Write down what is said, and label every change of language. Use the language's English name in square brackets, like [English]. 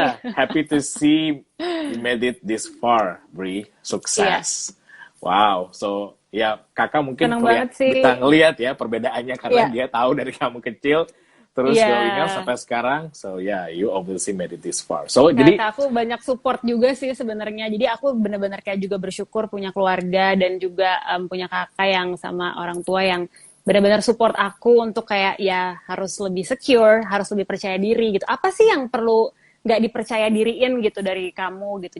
[English] Happy to see you made it this far, Bri. [Indonesian] Sukses. Wow. So kakak mungkin bisa ngelihat ya perbedaannya karena dia tahu dari kamu kecil terus [English] growing up [Indonesian] sampai sekarang. [English] So you obviously made it this far. [Indonesian] So jadi aku banyak support juga sih sebenarnya. Jadi aku benar-benar kayak juga bersyukur punya keluarga dan juga punya kakak yang sama orang tua yang benar-benar support aku untuk kayak ya harus lebih secure, harus lebih percaya diri gitu. Apa sih yang perlu nggak dipercaya diriin gitu dari kamu gitu.